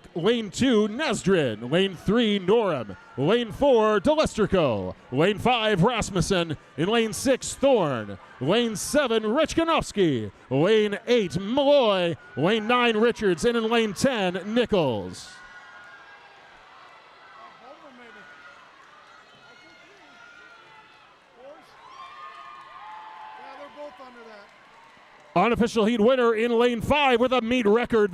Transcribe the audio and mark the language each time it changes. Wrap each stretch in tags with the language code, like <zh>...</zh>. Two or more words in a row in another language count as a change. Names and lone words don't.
<en>Lane 2, Nasdrin. Lane 3, Norum. Lane 4, Delestrico. Lane 5, Rasmussen. In lane 6, Thorne. Lane 7, Richkanovsky. Lane 8, Malloy. Lane 9, Richards. And in lane 10, Nichols. Unofficial heat winner in lane 5 with a meet record.</en>